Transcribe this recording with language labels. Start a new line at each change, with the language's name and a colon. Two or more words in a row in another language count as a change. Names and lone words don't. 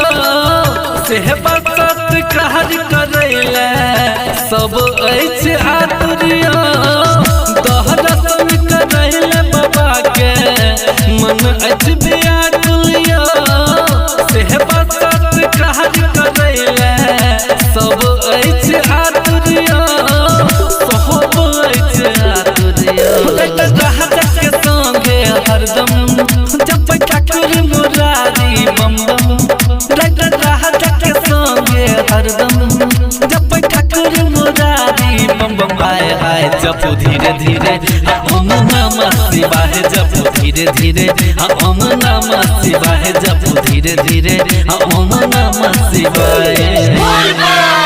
Maithili: सेवा सत्कार करैले सब अछि आतुरिया दर्शन करैले बाबा के मन अछि व्याकुलिया सेवा सत्कार करैले सब अछि आतुरिया सब अछि आतुरिया हरदम जब ठाकुर मुरारी बम बम राजा के संगे हरदम जब ठाकुर मुरारी बम बम आए आए जपू धीरे धीरे
Sanskrit: ओम नमः शिवाय
Maithili: जपू धीरे धीरे
Sanskrit: ओम नमः शिवाय
Maithili: जपू धीरे धीरे
Sanskrit: ओम नमः शिवाय।